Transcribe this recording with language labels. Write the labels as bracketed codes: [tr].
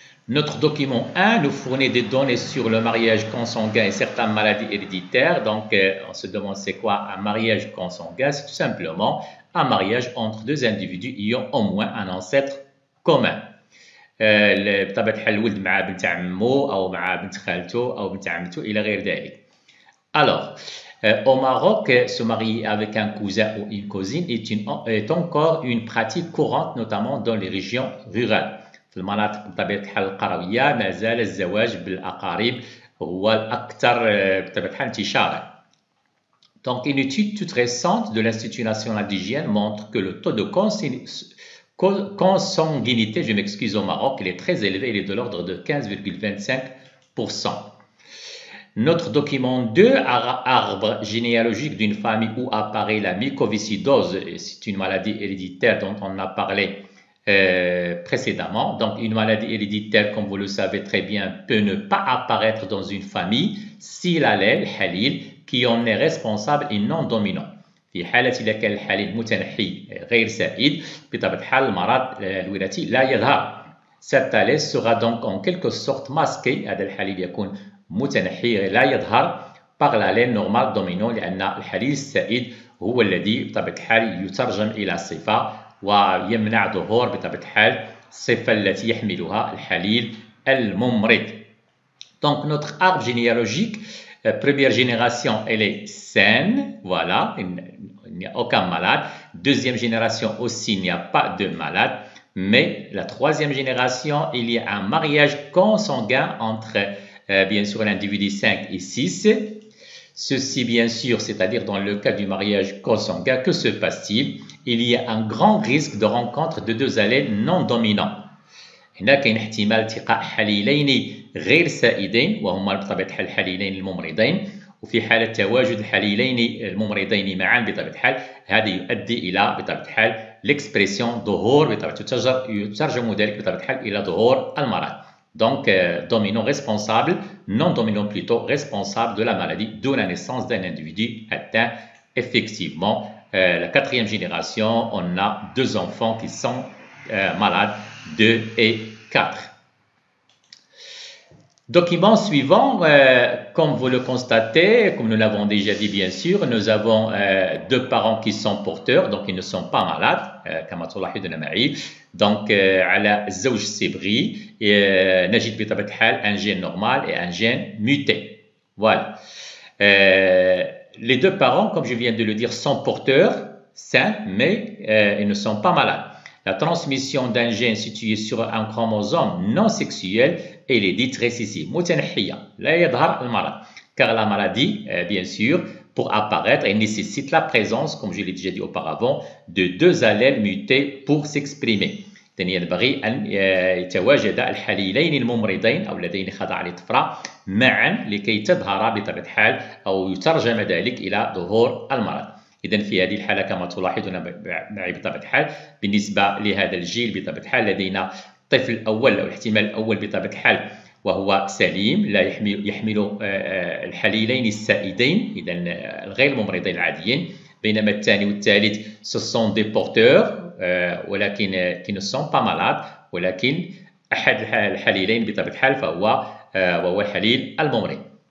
[fr] Notre document 1 nous fournit des données sur le mariage consanguin et certaines maladies héréditaires. Donc, on se demande c'est quoi un mariage consanguin? C'est tout simplement un mariage entre deux individus ayant au moins un ancêtre commun. [ar] بطبيعة الحال الولد مع بنت عمو أو مع بنت خالته أو بنت عمته إلى غير ذلك. [fr] Alors, au Maroc, se marier avec un cousin ou une cousine est encore une pratique courante, notamment dans les régions rurales. [ar] في المناطق بطبيعة الحال القروية ما زال الزواج بالأقارب هو الأكثر بطبيعة الحال انتشارا. [fr] Donc, une étude toute récente de l'Institut national d'hygiène montre que le taux de consanguinité, je m'excuse au Maroc, il est très élevé, il est de l'ordre de 15,25%. Notre document 2, arbre généalogique d'une famille où apparaît la mycoviscidose, c'est une maladie héréditaire dont on a parlé précédemment. Donc, une maladie héréditaire, comme vous le savez très bien, peut ne pas apparaître dans une famille si l'allèle, halil, qui en est responsable est non dominant. [ar] في حالة إذا كان الحليل متنحي غير سائد بطبيعة الحال المرض الوراثي لا يظهر. [fr] Cet allèle sera donc en quelque sorte masqué. [ar] هذا الحليل يكون متنحي لا يظهر [fr] par l'allèle normal dominant [ar] لأن الحليل السائد هو الذي بطبيعة الحال يترجم إلى صفة ويمنع ظهور بطبيعة الحال الصفة التي يحملها الحليل الممرض. [fr] Donc notre arbre généalogique, première génération, elle est saine, voilà, il n'y a aucun malade. Deuxième génération aussi, il n'y a pas de malade. Mais la troisième génération, il y a un mariage consanguin entre, bien sûr, l'individu 5 et 6. Ceci, bien sûr, c'est-à-dire dans le cas du mariage consanguin, que se passe-t-il? Il y a un grand risque de rencontre de deux allèles non dominants. [ar] هنا كاين احتمال التقاء حليلين غير سائدين وهما بطبيعة الحال الحليلين الممرضين، وفي حالة تواجد الحليلين الممرضين معا بطبيعة الحال هذا يؤدي إلى بطبيعة الحال l'expression ظهور يترجم ذلك بطبيعة الحال إلى ظهور المرض. [fr] Donc, dominant responsable, non dominant plutôt responsable de la maladie, d'où la naissance d'un individu atteint effectivement. La quatrième génération, on a 2 enfants qui sont malades, 2 et 4. Document suivant, comme vous le constatez, comme nous l'avons déjà dit bien sûr, nous avons deux parents qui sont porteurs, donc ils ne sont pas malades, [ar] كما تلاحظون معي. [fr] Donc [ar] على الزوج الصبغي نجد بطبيعة الحال [fr] un gène normal et un gène muté. Voilà. Les deux parents, comme je viens de le dire, sont porteurs, sains, mais ils ne sont pas malades. La transmission d'un gène situé sur un chromosome non sexuel, elle est dite récessive. [ar] متنحية لا يظهر المرض. [fr] Car la maladie, bien sûr, pour apparaître, elle nécessite la présence, comme je l'ai déjà dit auparavant, de deux allèles mutés pour s'exprimer. [ar] ينبغي أن يتواجد الحليلين الممرضين أو اللذين خضع للطفرة معا لكي تظهر بطبيعة الحال أو يترجم ذلك إلى ظهور المرض. إذن في هذه الحالة كما تلاحظون معي بطبيعة الحال بالنسبة لهذا الجيل بطبيعة الحال لدينا الطفل الأول أو الاحتمال الأول بطبيعة الحال وهو سليم لا يحمل الحليلين السائدين إذن غير الممرضين العاديين بينما الثاني والثالث [fr] ce sont des porteurs [ar] ولكن [fr] qui ne sont pas malades [ar] ولكن أحد الحليلين بطبيعة الحال وهو الحليل الممرض.